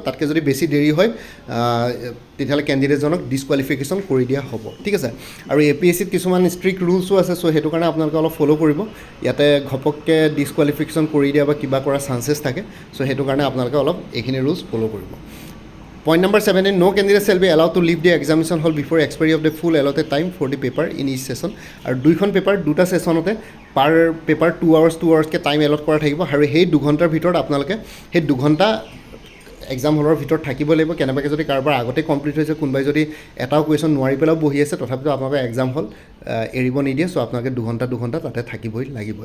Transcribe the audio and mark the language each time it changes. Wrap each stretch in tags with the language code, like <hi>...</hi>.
<as>তাতকৈ যদি বেছি দেৰি হয় তেতিয়াহ'লে কেণ্ডিডেটজনক ডিছকুৱালিফিকেশ্যন কৰি দিয়া হ'ব। ঠিক আছে, আৰু APSCত কিছুমান ষ্ট্ৰিক্ট ৰুলছো আছে, চ' সেইটো কাৰণে আপোনালোকে অলপ ফ'ল' কৰিব। ইয়াতে ঘপককৈ ডিছকুৱালিফিকেশ্যন কৰি দিয়া বা কিবা কৰাৰ চান্সেছ থাকে, চ' সেইটো কাৰণে আপোনালোকে অলপ এইখিনি ৰুলছ ফ'ল' কৰিব।</as> <en>Point number 17, no candidate shall be allowed to leave the examination hall before expiry of the full allotted time for the paper in each session.</en> <as>আৰু দুইখন পেপাৰ দুটা ছেশ্যনতে পাৰ পেপাৰ 2 hours টাইম এলট কৰা থাকিব, আৰু সেই 2 ঘণ্টাৰ ভিতৰত আপোনালোকে সেই 2 ঘণ্টা এক্সাম হলৰ ভিতৰত থাকিব লাগিব। কেনেবাকৈ যদি কাৰোবাৰ আগতে কমপ্লিট হৈছে, কোনোবাই যদি এটাও কুৱেশ্যন নোৱাৰি পেলাইও বহি আছে, তথাপিতো আপোনালোকে এক্সাম হল এৰিব নিদিয়ে, চ' আপোনালোকে 2 ঘণ্টা তাতে থাকিবই লাগিব।</as>